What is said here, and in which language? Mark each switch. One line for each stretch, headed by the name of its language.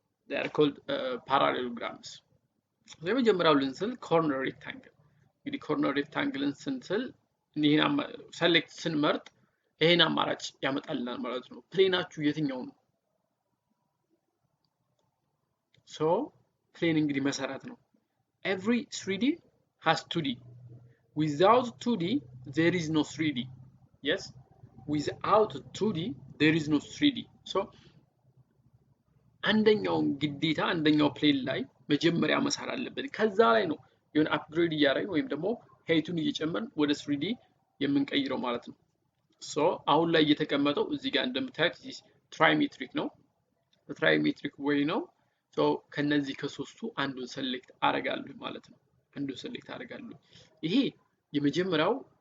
Amharic: they are called parallelograms። የመጀመሪያው ልንስል ኮርነር ሬክታንግል። እንግዲህ ኮርነር ሬክታንግልን ስንስል ይሄን ሰሌክት ስንመርጥ ይሄን አማራጭ ያመጣልናል ማለት ነው። ፕሌናችሁ የትኛው ነው? ሶ ፕሌን እንግዲህ መሰረት ነው። every 3D has 2D.
English: Without 2D there is no 3D. Yes, without 2D there is no 3D.
Amharic: so አንደኛውን ግዴታ አንደኛው ፕሌን ላይ መጀመሪያ መሳል አለበት። ከዛ ላይ ነው የሆነ አፕግሬድ እያደረግን ወይም ደግሞ ሄይቱን እየጨመርን ወደ 3D የምንቀይረው ማለት ነው። ሶ አሁን ላይ እየተቀመጠው እዚህ ጋር እንደምታዩት ትራይሜትሪክ ነው። ትራይሜትሪክ ወይ ነው። ሶ ከነዚህ ከሶስቱ አንዱን ሰሌክት አደርጋለሁ ማለት ነው። አንዱን ሰሌክት አደርጋለሁ። ይሄ የመጀመሪያው